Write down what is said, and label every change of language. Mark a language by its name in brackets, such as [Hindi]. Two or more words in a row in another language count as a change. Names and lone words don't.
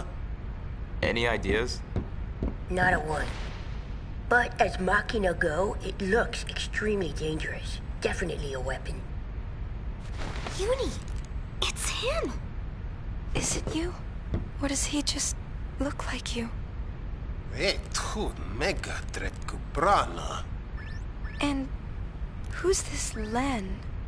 [English] Any ideas? Not a one. But as Machina go, it looks extremely dangerous. Definitely a weapon. Uni, it's him. Is it you? Or does he just look like you? Tu mega tret kubrana. And who's this Len?